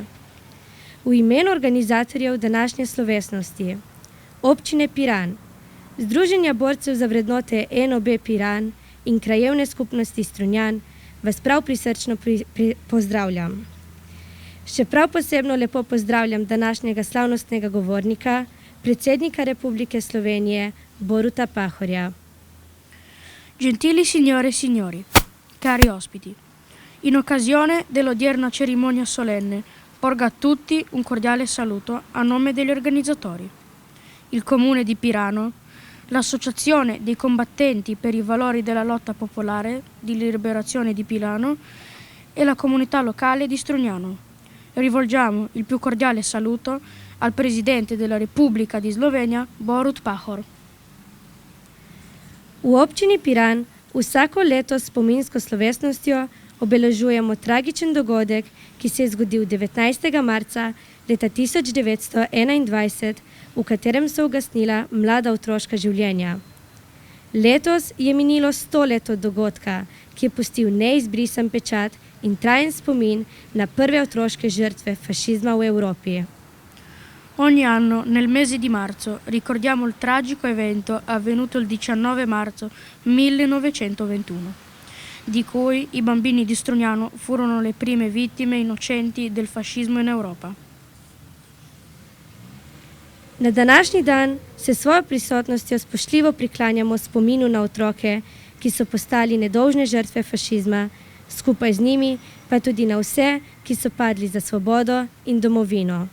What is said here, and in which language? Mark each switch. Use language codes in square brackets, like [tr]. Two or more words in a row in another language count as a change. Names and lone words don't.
[sl] V imenu organizatorjev današnje slovesnosti, Občine Piran, Združenja borcev za vrednote NOB Piran in Krajevne skupnosti Strunjan vas prav prisrčno pozdravljam. Še prav posebno lepo pozdravljam današnjega slavnostnega govornika, predsednika Republike Slovenije, Boruta Pahorja. [it] Gentili signore e signori, cari ospiti, in occasione dell'odierna cerimonia solenne, porgo a tutti un cordiale saluto a nome degli organizzatori. Il Comune di Pirano, l'Associazione dei combattenti per i valori della lotta popolare di liberazione di Pirano e la comunità locale di Strugnano. Rivolgiamo il più cordiale saluto al Presidente della Repubblica di Slovenia, Borut Pahor. [sl] V občini Piran vsako leto s spominsko slovesnostjo obeležujemo tragičen dogodek, ki se je zgodil 19. marca leta 1921, v katerem so ugasnila mlada otroška življenja. Letos je minilo 100 let od dogodka, ki je pustil neizbrisan pečat in trajen spomin na prve otroške žrtve fašizma v Evropi. [it] Ogni anno, nel mese di marzo, ricordiamo il tragico evento avvenuto il 19 marzo 1921, di cui i bambini di Strugnano furono le prime vittime innocenti del fascismo in Europa. [sl] Na današnji dan se svojo prisotnostjo spoštljivo priklanjamo spominu na otroke, ki so postali nedolžne žrtve fašizma, skupaj z njimi pa tudi na vse, ki so padli za svobodo in domovino.